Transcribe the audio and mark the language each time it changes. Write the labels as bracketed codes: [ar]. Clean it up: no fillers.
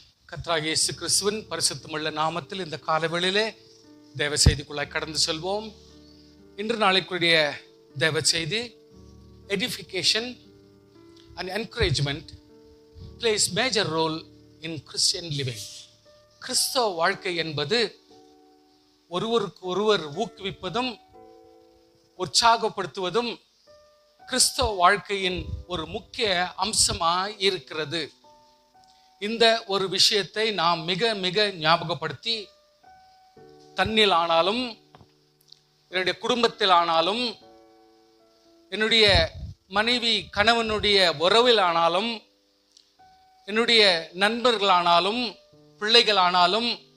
[ta] கர்த்தராகிய இயேசு கிறிஸ்துவின் பரிசுத்தமுள்ள நாமத்தில் இந்த காலவேளையிலே தேவ செய்திக்குள்ளாய் கடந்து செல்வோம். இன்று நாளைக்குரிய தேவ செய்தி, [en] edification and encouragement plays major role in Christian living. [ta] கிறிஸ்தவ வாழ்க்கை என்பது ஒருவருக்கு ஒருவர் ஊக்குவிப்பதும் உற்சாகப்படுத்துவதும் கிறிஸ்தவ வாழ்க்கையின் ஒரு முக்கிய அம்சமாய் இருக்கிறது. இந்த ஒரு விஷயத்தை நாம் மிக மிக ஞாபகப்படுத்தி, தன்னில் ஆனாலும், என்னுடைய குடும்பத்தில் ஆனாலும், என்னுடைய மனைவி கணவனுடைய உறவில் ஆனாலும், என்னுடைய நண்பர்களானாலும், பிள்ளைகளானாலும்,